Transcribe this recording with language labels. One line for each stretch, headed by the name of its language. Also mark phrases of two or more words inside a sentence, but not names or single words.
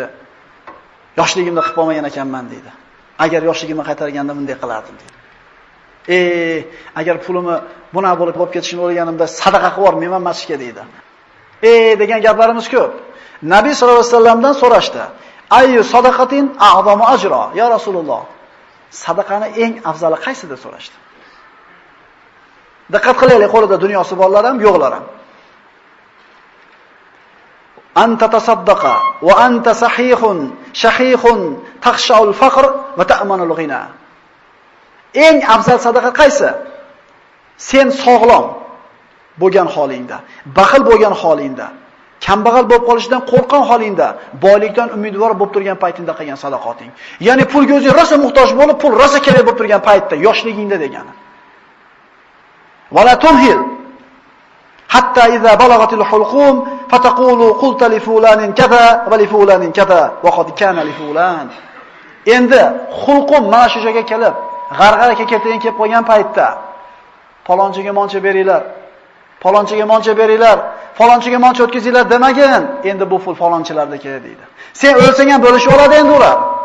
Uzbek: Yoshligimda qilib olmagan ekanman deydi. Agar yoshligimni qaytarganda bunday qilardim deydi. Agar pulimni buna bo'lib ketishini o'ylaganimda sadaqa qilib yubormayman masjidga deydi. Degan gaplarimiz ko'p. Nabiy sollallohu alayhi vasallamdan so'rashdi.
Arabic: أي صدقة أعظم أجرا? يا رسول الله.
Uzbek: Sadaqani eng afzali qaysi deb so'rashdi. Diqqat qilaylik, qo'lida dunyosi borlar ham, yo'qlar ham.
Arabic: أن تصدق وأنت صحيح تخشى الفقر وتأمل الغنى.
Uzbek: Eng afzal sadaqa qaysi? Sen sog'lom bo'lgan holingda, baxil bo'lgan holingda, kambag'al bo'lib qolishdan qo'rqgan holingda, boylikdan umidvor bo'lib turgan paytingda qilgan sadaqating. Ya'ni pulga o'zing rosa muhtoj bo'lib, pul rosa kerak bo'lib turgan paytda, yoshligingda degani.
Arabic: ولا تمهل حتى إذا بلغت الحلقوم قلت لفلان كذا ولفلان كذا وقد كان لفلان.
Uzbek: Endi hulqum mana shu joyga kelib, g'arg'araga kelib qolgan paytda falonchiga moncha beringlar, falonchiga moncha beringlar, falonchiga moncha o'tkazinglar demagin. Endi bu pul falonchilarda kerak deydi. Sen o'lsang ham bo'lishib oladi endi ular.